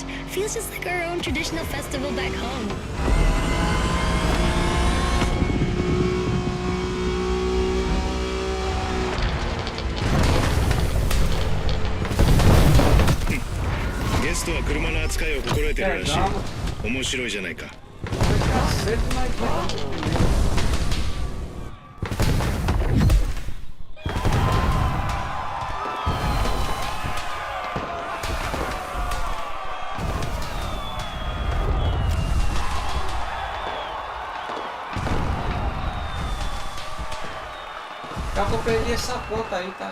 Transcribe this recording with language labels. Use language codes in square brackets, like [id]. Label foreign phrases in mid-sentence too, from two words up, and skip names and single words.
[en] Feels just like our own traditional festival back home. [ja] Guess ストは車の扱いを心得てるらしい。 [pt] Pegamos. [ja] 面白いじゃないか。 [pt] Cacete, mas pegamos primeiro. Só que eu perdi essa ponta aí, tá?